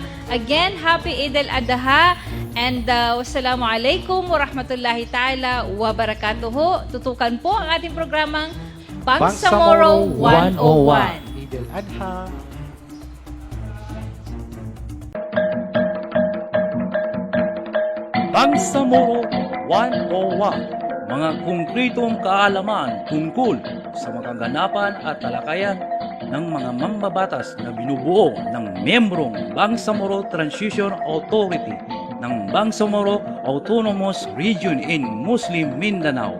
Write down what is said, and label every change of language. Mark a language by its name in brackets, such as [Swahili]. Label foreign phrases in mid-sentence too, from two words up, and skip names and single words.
[English] Again, Happy Eid al-Adha and [Arabic] والسلام عليكم ورحمة الله تعالى وبركاته. [Filipino] Tutukan po ang ating programang Bangsamoro 101. Eid al-Adha. Bangsamoro 101, mga konkretong kaalaman tungkol sa mga kaganapan at talakayan ng mga mambabatas na binubuo ng membrong Bangsamoro Transition Authority ng Bangsamoro Autonomous Region in Muslim Mindanao.